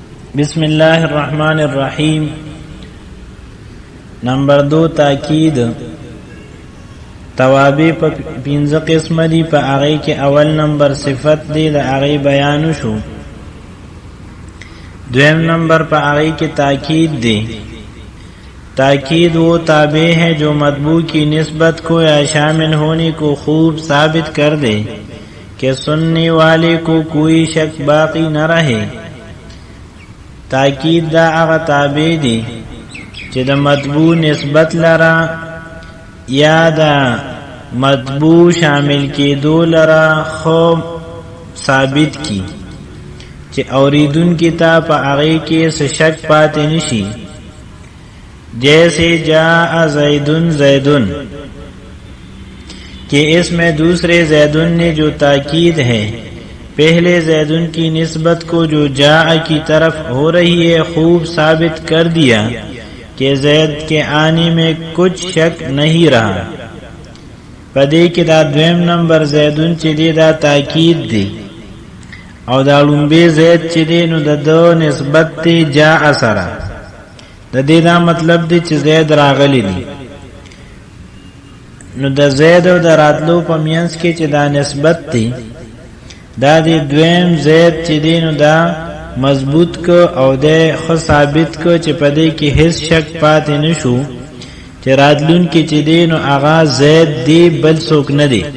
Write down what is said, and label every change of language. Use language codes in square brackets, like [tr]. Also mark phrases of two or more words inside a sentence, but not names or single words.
[ar] بسم الله الرحمن الرحیم. [ps] نمبر 2 تاکید. توابع په 15 قسم دي، په هغه کې اول نمبر صفت دی، د هغه بیان شو. دویم نمبر په هغه کې تاکید دی. [ur] تاکید وہ تابع ہے جو مطبوع کی نسبت کو یا شامل ہونے کو خوب ثابت کر دے کہ سننے والے کو کوئی شک باقی نہ رہے. [ps] تاکید دا هغه تابع دی چې د مطبوع نسبت لرا یا د مطبوع شامل کېدو لرا خو ثابت کی چې اوریدون کی تا په هغه کې څه شک پاتې نشي. [ur] جیسے [ar] جاء زیدن زیدن [ur] کہ اس میں دوسرے زیدن نے جو تاکید ہے پہلے زیدن کی نسبت کو جو جاء کی طرف ہو رہی ہے خوب ثابت کر دیا کہ زید کے آنے میں کچھ شک نہیں رہا. [ps] پدې کې دا دویم نمبر زیدن چې دی دا تاکید دی او دا لومبه زید چې دی نو د دو نسبت ته جاء سره. د دې دا مطلب دی چې زید راغلی دی، نو د زید او د راتلو په مینس کې چې دا نسبت دی دا دی دویم زید چې دی نو دا مضبوط کو او د خو ثابت کو چې پدې کې هیڅ شک پاتې نشو چې راتلون کې چې دی نو هغه زید دی بل څوک نه دی.